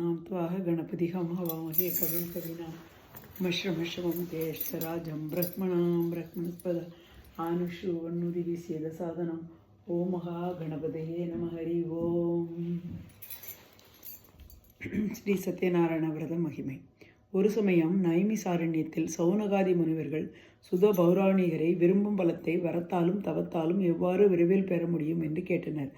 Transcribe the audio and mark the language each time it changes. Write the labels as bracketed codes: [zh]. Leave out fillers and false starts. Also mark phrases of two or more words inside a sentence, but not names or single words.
[sa] त्वाह गणपतिहं हवामहे कविं कवीनां मश्रमश्रमं ज्येष्ठराजं ब्रह्मणां ब्रह्मणस्पद आनुष्वन्नुदिविसेदसादनम् ॐ महा गणपतये नम हरि ॐ. [ta] ஸ்ரீ சத்யநாராயண விரத மகிமை. ஒரு சமயம் நைமிசாரண்யத்தில் சௌனகாதி முனிவர்கள் சுத பௌராணிகரை விரும்பும் பலத்தை வரத்தாலும் தவத்தாலும் எவ்வாறு விரைவில் பெற முடியும் என்று கேட்டனர்.